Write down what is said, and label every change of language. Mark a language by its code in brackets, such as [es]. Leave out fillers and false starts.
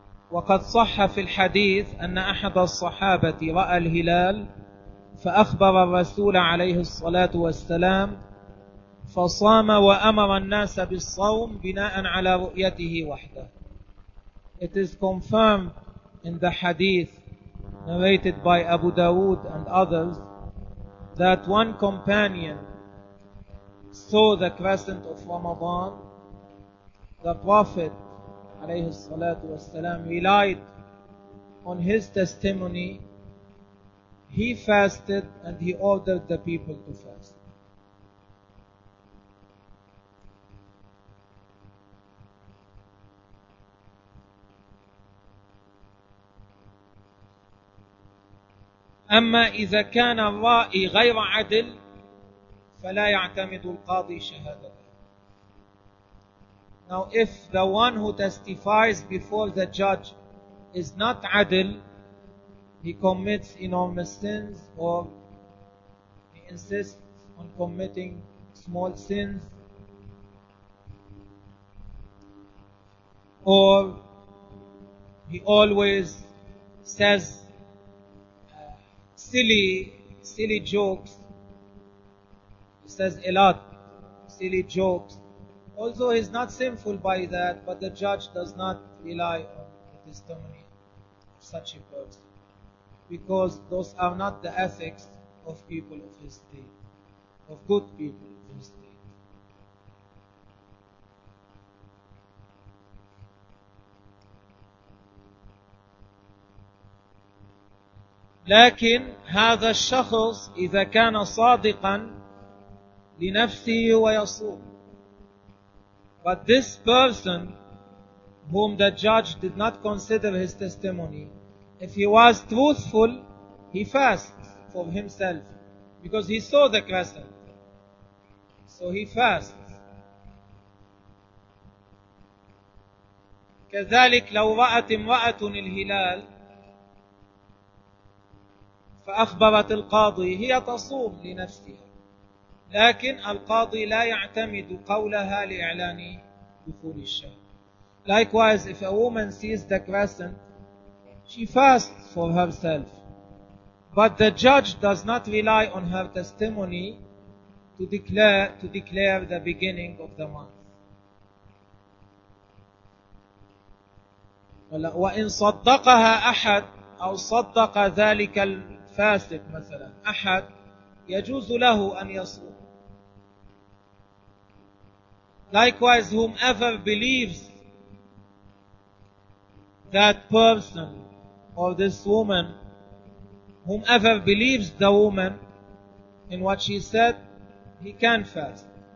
[ar] وقد صح في الحديث أن أحد الصحابة رأى الهلال فأخبر الرسول عليه الصلاة والسلام فصام وأمر الناس بالصوم بناء على رؤيته وحده. [en] It is confirmed in the hadith narrated by Abu Dawood and others that one companion saw the crescent of Ramadan. The Prophet [ar] عليه الصلاة والسلام [en] relied on his testimony. He fasted and he ordered the people to fast. [ar] أما إذا كان الرائي غير عدل فلا يعتمد القاضي شهادته. [en] Now if the one who testifies before the judge is not adil, he commits enormous sins or he insists on committing small sins or he always says silly jokes, he says a lot silly jokes. Although he is not sinful by that, but the judge does not rely on the testimony of such a person, because those are not the ethics of people of his state, of good people of his state. [ar] لكن هذا الشخص إذا كان صادقا لنفسه ويصوم. [en] But this person, whom the judge did not consider his testimony, if he was truthful, he fasts for himself, because he saw the crescent. So he fasts. [ar] كذلك لو رأت امرأة الهلال فأخبرت القاضي هي تصوم لنفسها. لكن القاضي لا يعتمد قولها لإعلان دخول الشهر. [en] Likewise, if a woman sees the crescent, she fasts for herself. But the judge does not rely on her testimony to declare the beginning of the month. [ar] وإن صدقها أحد أو صدق ذلك الفاسق مثلا أحد يجوز له أن يصوم. [en] Likewise, whomever believes that person or this woman, whomever believes the woman in what she said, he can fast.